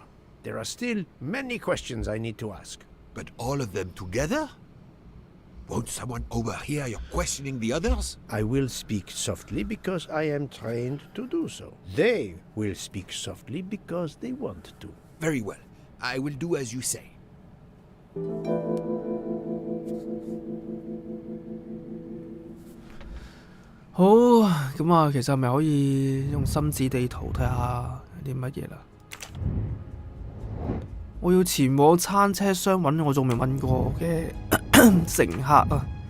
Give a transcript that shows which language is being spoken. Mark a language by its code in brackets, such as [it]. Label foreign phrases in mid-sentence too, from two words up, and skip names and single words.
[en] There are still many questions I need to ask. But all of them together? Won't someone overhear you questioning the others? I will speak softly because I am trained to do so. They will speak softly because they want to. Very well. I will do as you say. [yue] 好，咁啊，其實係咪可以用心智地圖睇下有啲乜嘢啦？我要前往餐車廂揾我仲未問過嘅乘客啊！